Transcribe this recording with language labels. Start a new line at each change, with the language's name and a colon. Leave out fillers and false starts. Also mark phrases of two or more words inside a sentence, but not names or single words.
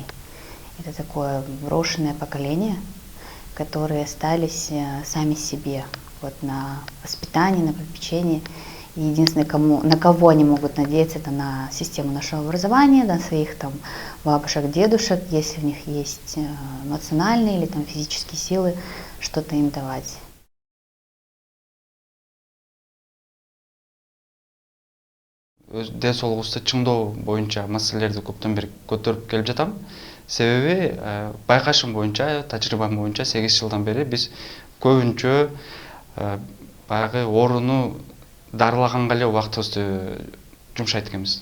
Russian: Это такое брошенное поколение, которые остались сами себе вот, на воспитании, на попечении. И единственное, на кого они могут надеяться, это на систему нашего образования, на своих там бабушек, дедушек, если у них есть эмоциональные или там физические силы, что-то им давать.
Kyrgyz: Ден соолугубузду чыңдоо боюнча маселелерди көптөн бери көтөрүп келип жатам. Себеби байкашым боюнча, тажрыйбам боюнча 8 жылдан бери биз көбүнчө баягы орууну дарылаганга эле убактыбызды жумшайт экенбиз.